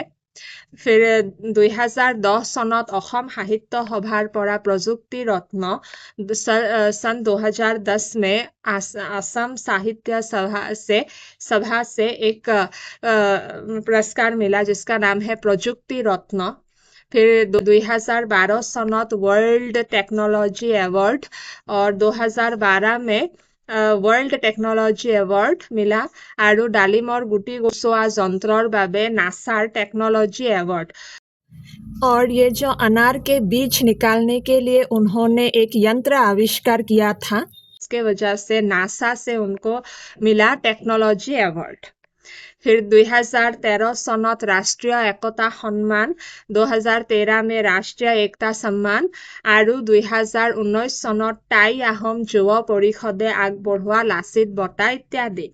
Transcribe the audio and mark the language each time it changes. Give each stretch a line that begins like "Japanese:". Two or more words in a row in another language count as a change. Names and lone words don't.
Hindi: फिर 2010
Assamese: সনত অসম সাহিত্য সভাৰ পৰা
Hindi: प्रजुक्ति रत्न, सन 2010 में असम साहित्य सभा से एक पुरस्कार मिला जिसका नाम है प्रजुक्ति रत्न। फिर 2012 सनत वर्ल्ड टेक्नोलॉजी अवार्ड और 2012 में वर्ल्ड टेक्नोलॉजी अवार्ड मिला और
Assamese: ডালিমৰ গুটি গুচোৱা যন্ত্ৰৰ বাবে নাছাৰ
Hindi: टेक्नोलॉजी अवार्ड। और ये जो अनार के बीज निकालने के लिए उन्होंने एक यंत्र आविष्कार किया था, इसके वजह से नासा से उनको मिला टेक्नोलॉजी अवार्ड। फिर 2013 सनत राष्ट्रीय एकता सम्मान, 2013 में राष्ट्रीय एकता सम्मान और 2019 सनत
Assamese: তাই আহোম যুৱা পৰিষদে আগবঢ়োৱা লাচিত বঁটা
Hindi: इत्यादि।